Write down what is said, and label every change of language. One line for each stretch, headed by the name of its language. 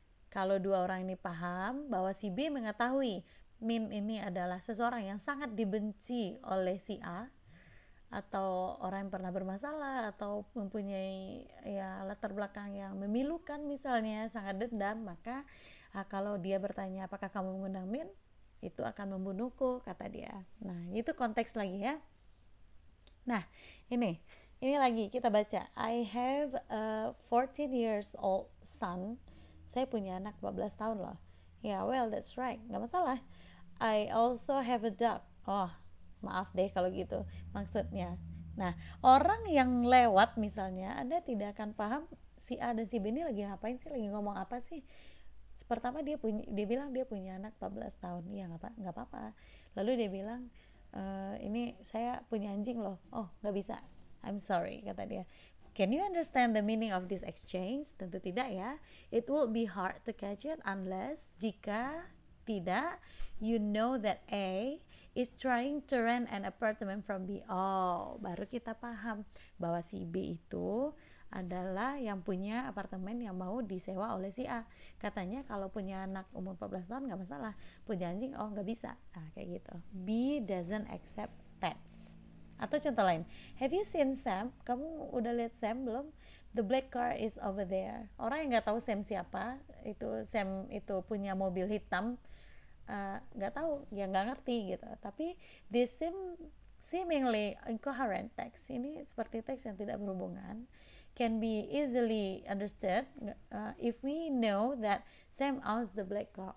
Indonesian: Kalau dua orang ini paham bahwa si B mengetahui Min ini adalah seseorang yang sangat dibenci oleh si A, atau orang yang pernah bermasalah, atau mempunyai ya latar belakang yang memilukan misalnya, sangat dendam, maka kalau dia bertanya apakah kamu mengundang Min, itu akan membunuhku, kata dia. Nah, itu konteks lagi ya. Nah, ini lagi kita baca.
English: I have a 14 years old son.
Indonesian: Saya punya anak 14 tahun loh.
English: Ya, yeah, well that's right,
Indonesian: nggak masalah.
English: I also have a dog.
Indonesian: Oh, maaf deh kalau gitu maksudnya. Nah, orang yang lewat misalnya, Anda tidak akan paham si A dan si B ini lagi ngapain sih, lagi ngomong apa sih. Pertama dia bilang dia punya anak 14 tahun. Iya, nggak apa-apa. Lalu dia bilang ini saya punya anjing loh. Oh, nggak bisa.
English: I'm sorry,
Indonesian: kata dia.
English: Can you understand the meaning of this exchange?
Indonesian: Tentu tidak ya.
English: It will be hard to catch it unless,
Indonesian: jika tidak,
English: you know that A is trying to rent an apartment from B.
Indonesian: Oh, baru kita paham bahwa si B itu adalah yang punya apartemen yang mau disewa oleh si A. Katanya kalau punya anak umur 14 tahun nggak masalah, punya anjing oh nggak bisa. Nah, kayak gitu.
English: B doesn't accept pets.
Indonesian: Atau contoh lain,
English: have you seen Sam?
Indonesian: Kamu udah lihat Sam belum?
English: The black car is over there.
Indonesian: Orang yang nggak tahu Sam siapa, itu Sam itu punya mobil hitam, nggak tahu, ya nggak ngerti gitu. Tapi
English: this seemingly incoherent text,
Indonesian: ini seperti teks yang tidak berhubungan,
English: can be easily understood if we know that Sam owns the black car.